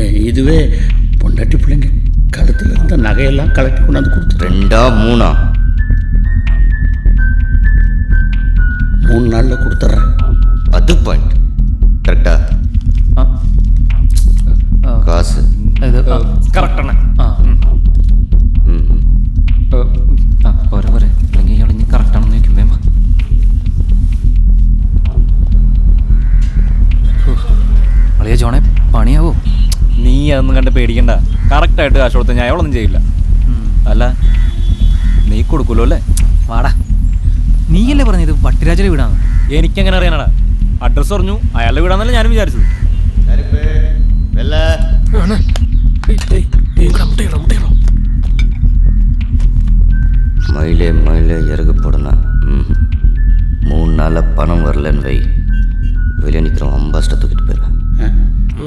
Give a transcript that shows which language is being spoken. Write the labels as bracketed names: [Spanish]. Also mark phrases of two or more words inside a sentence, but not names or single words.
[Tamil] இதுவே பொண்டாட்டி பிள்ளைங்க கழுத்தில் இருந்த நகையெல்லாம் கலட்டி கொண்டாந்து கொடுத்து 2-3? 3 நாளில் கொடுத்துட்றேன். அது பாயிண்ட் கரெக்டா? காசு [Malayalam] കറക്റ്റ് ആണ്. പോരെ പോരെ, അല്ലെങ്കിൽ ഇയാൾ ഇനി കറക്റ്റാണെന്ന് ചോദിക്കുമ്പേ അളിയ ജോണെ പണിയാവോ? നീ അതൊന്നും കണ്ട് പേടിക്കണ്ട. കറക്റ്റായിട്ട് കാശ് കൊടുത്ത് ഞാൻ അയാളൊന്നും ചെയ്യില്ല. അല്ല നീ കൊടുക്കൂലോ അല്ലേ? വാടാ, നീയല്ലേ പറഞ്ഞത് വട്ടിരാജയുടെ വീടാണ്? എനിക്കെങ്ങനെ അറിയാനാടാ? അഡ്രസ്സ് പറഞ്ഞു, അയാളുടെ വീടാന്നല്ല ഞാനും വിചാരിച്ചത്. [Tamil] மயிலே மயிலே இறகு போடணும். 3 நாளாக பணம் வரலன்னு வை, வெளியே நிற்கிறோம், அம்பாஸ்ட்டை தூக்கிட்டு போயிடுவேன்.